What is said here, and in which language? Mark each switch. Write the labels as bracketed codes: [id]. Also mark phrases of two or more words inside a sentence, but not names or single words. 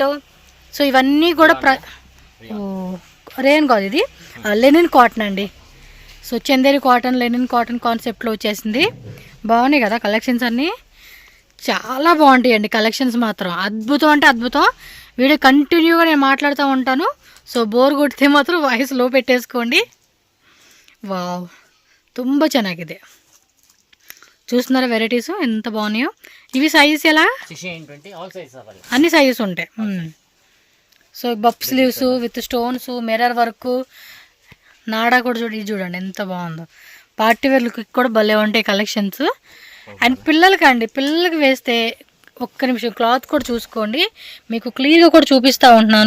[te] సో ఇవన్నీ కూడా రేన్ కాదు, ఇది [en] linen cotton [te] అండి. సో చందేరి కాటన్, [en] linen cotton [te] కాన్సెప్ట్లో వచ్చేసింది. బాగున్నాయి కదా కలెక్షన్స్ అన్నీ, చాలా బాగుంటాయండి కలెక్షన్స్ మాత్రం. అద్భుతం అంటే అద్భుతం. వీడియో కంటిన్యూగా నేను మాట్లాడుతూ ఉంటాను. సో [kn] ಬೋರ್ ಕೊಡ್ತೆ ಮಾತ್ರ ವಾಯ್ಸ್ ಲೋ [te] పెట్టేసుకోండి. వావ్, [kn] ತುಂಬ ಚೆನ್ನಾಗಿದೆ. [te] చూస్తున్నారా వెరైటీస్ ఎంత బాగున్నాయో. ఇవి సైజెస్ ఎలా? 1620 [en] all sizes available. [te] అన్ని సైజెస్ ఉంటాయి. సో [en] puff sleeves with stones, mirror work, [te] నాడా కూడా చూడండి ఎంత బాగుందో. [en] party wear look [te] కూడా భలే ఉంటాయి కలెక్షన్స్. అండ్ పిల్లలకి వేస్తే ఒక్క నిమిషం క్లాత్ కూడా చూసుకోండి, మీకు క్లియర్గా కూడా చూపిస్తూ ఉంటున్నాను.